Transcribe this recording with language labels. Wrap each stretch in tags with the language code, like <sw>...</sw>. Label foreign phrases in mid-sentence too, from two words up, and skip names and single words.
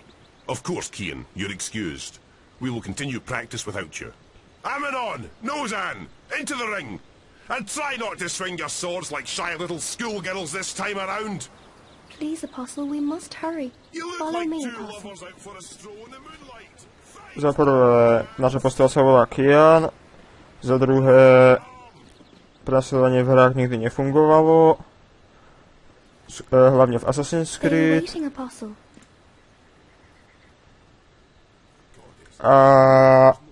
<en>Of course, Cian, you're excused. We will continue practice without you. Ammonon! Nozan! Into the ring! And try not to swing your swords like shy little schoolgirls this time around! Please, Apostle, we must hurry. You look Follow like me, two Apostle. lovers out for a stroll in the moonlight!</en> <sk>Za prvé, naša postava sa volá Cian. Za druhé, prenasledovanie v hrách nikdy nefungovalo. Hlavne v Assassin's</sk> <en>They are</en> <sk>Creed.</sk> <en>waiting, Apostle.</en> <sk>A...</sk>